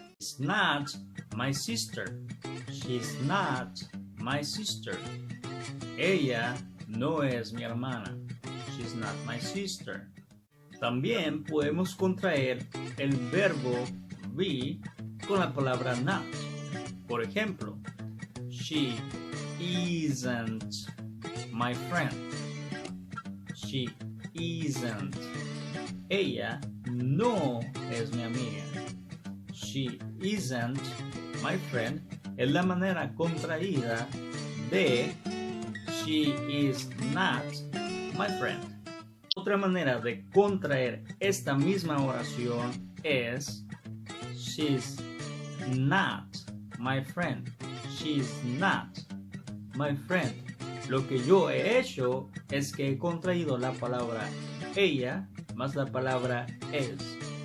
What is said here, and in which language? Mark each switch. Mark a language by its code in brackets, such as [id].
[en] She's not my sister. She's not my sister. [es] Ella no es mi hermana. [en] She's not my sister. [es] También podemos contraer el verbo be con la palabra not. Por ejemplo, [en] she isn't my friend. She isn't. [es] Ella no es mi amiga. [en] She isn't my friend [es] es la manera contraída de [en] she is not my friend. [es] Otra manera de contraer esta misma oración es [en] she's not my friend. She's not my friend. [es] Lo que yo he hecho es que he contraído la palabra ella más la palabra es.